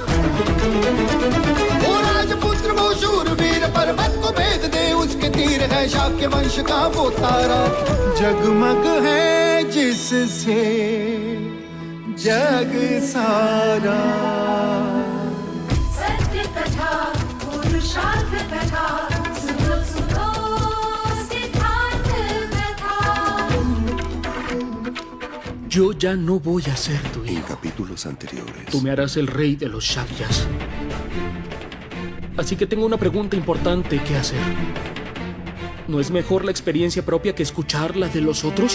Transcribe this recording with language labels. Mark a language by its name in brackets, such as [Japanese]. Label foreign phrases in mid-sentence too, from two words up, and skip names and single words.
[Hindi] वो राजपुत्र वो शूरवीर, पर्वत को भेद दे उसके तीर, है शाक्य वंश का वो तारा, जगमग है जिससे जग सारा। सत्य कथा, पुरुषार्थ कथा, सुनो सुनो सिद्धार्थ कथा। [Spanish] Yo ya no voy a ser tu En hijo. capítulos anteriores. Tú me harás el rey de los Shakyas. Así que tengo una pregunta importante que hacer. ¿No es mejor la experiencia propia que escuchar la de los otros?